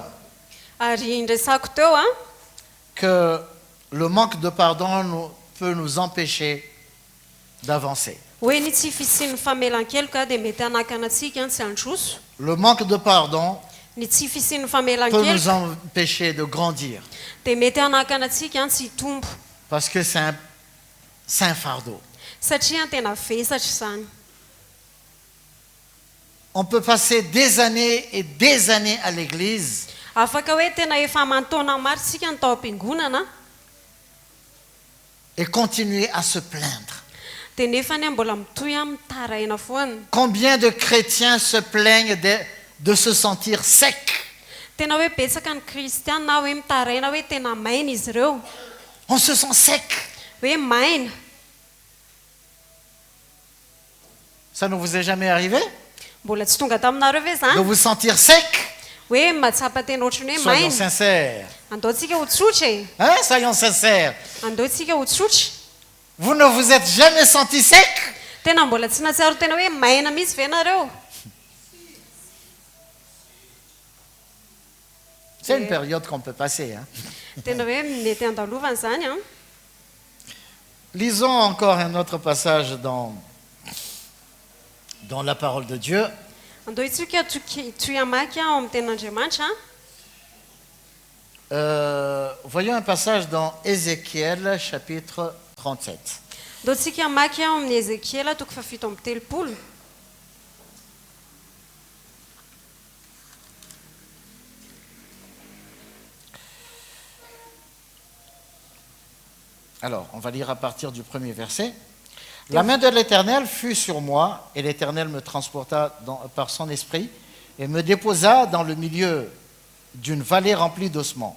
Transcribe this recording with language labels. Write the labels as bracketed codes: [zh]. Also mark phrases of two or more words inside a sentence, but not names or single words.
[mg] Ary ndresako teo a [fr] que le manque de pardon peut nous empêcher d'avancer. [mg] hoe ny tsy fisian'ny famelan-keloka dia mety hanakana antsika tsy androso. [fr] Le manque de pardon [mg] Ny tsy fisian'ny [fr] peut nous [mg] famelan-keloka [fr] empêcher de grandir [mg] dia mety hanakana antsika tsy hitombo [fr] parce que c'est un fardeau. [mg] satria tena vesatra izany. [fr] On peut passer des années et des années à l'église [mg] Afaka hoe tena efa aman-taona maro sika ny tao am-piangonana [fr] et continuer à se plaindre. [mg] dia nefany mbola mitohy a mitaraina foana. [fr] Combien de chrétiens se plaignent de se sentir secs? [mg] Tena hoe betsaka ny kristiana hoe mitaraina hoe tena maina izy ireo, [fr] On se sent sec. [mg] hoe maina. [fr] Ça ne vous est jamais arrivé [mg] Mbola tsy tonga taminareo ve [fr] de [mg] zany [fr] vous sentir sec? [mg] hoe mahatsapa tena ohatrany hoe [fr] Soyons [mg] maina? [fr] sincères. [mg] Andaontsika ho tsotra e, [fr] Hein? Soyons sincères. [mg] andaontsika ho tsotra. [fr] Vous ne vous êtes jamais senti sec? [mg] Tena mbola tsy natsiaro tena hoe maina mihitsy ve nareo? [fr] C'est une période qu'on peut passer. Hein? [mg] Tena hoe mety andalovana zany a. [fr] Lisons encore un autre passage dans la parole de Dieu. [mg] Andao itsika toy amaky ao amin'ny ten'Andriamanitra. [fr] Voyons un passage dans Ézéchiel chapitre 37. [mg] Andao tsika amaky ao amin'ny Ezekiela toko fafito amby telopolo. [fr] Alors, on va lire à partir du premier verset. La main de l'Éternel fut sur moi, et l'Éternel me transporta par son esprit et me déposa dans le milieu d'une vallée remplie d'ossements.